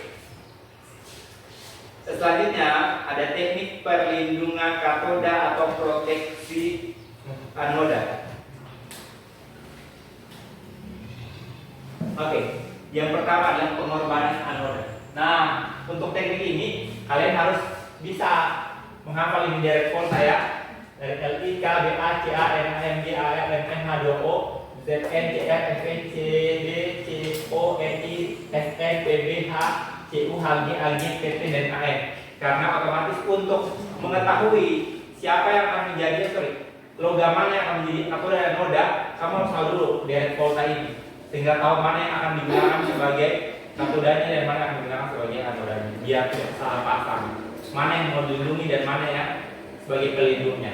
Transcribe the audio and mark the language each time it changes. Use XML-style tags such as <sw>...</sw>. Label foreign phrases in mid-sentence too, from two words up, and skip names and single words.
<id>Selanjutnya ada teknik perlindungan katoda atau proteksi anoda. Oke, yang pertama adalah pengorbanan anoda. Nah, untuk teknik ini kalian harus bisa menghafal ini direct volta ya. Dari LIK, BA, CA, NA, MG, AF, MN, H2O, ZN, CF, FN, CD, CO, NI, SN, PB, H, CU, HG, AG, PT, dan AN. Karena otomatis untuk mengetahui siapa yang akan menjadi logam mana yang akan menjadi katoda dan anoda, kamu harus tahu dulu direct volta ini, sehingga tahu mana yang akan digunakan sebagai katodanya dan mana yang akan digunakan sebagai anodanya, biar tidak salah paham mana yang mau dilindungi dan mana yang sebagai pelindungnya.</id>